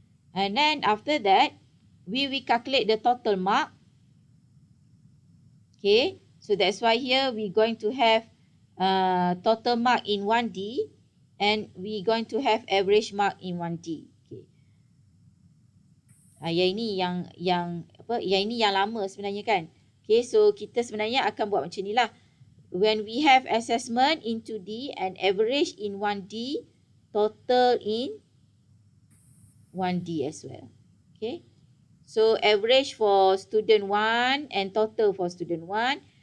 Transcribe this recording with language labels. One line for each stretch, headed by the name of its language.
English: And then after that, we will calculate the total mark. Okay. So that's why here we're going to have total mark in 1D, and we're going to have average mark in 1D. Okay.
Malay: Yang ini yang ini yang lama sebenarnya kan. Okay, so kita sebenarnya akan buat macam ni lah.
English: When we have assessment into D and average in 1D, total in 1D as well. Okay. So average for student 1 and total for student 1.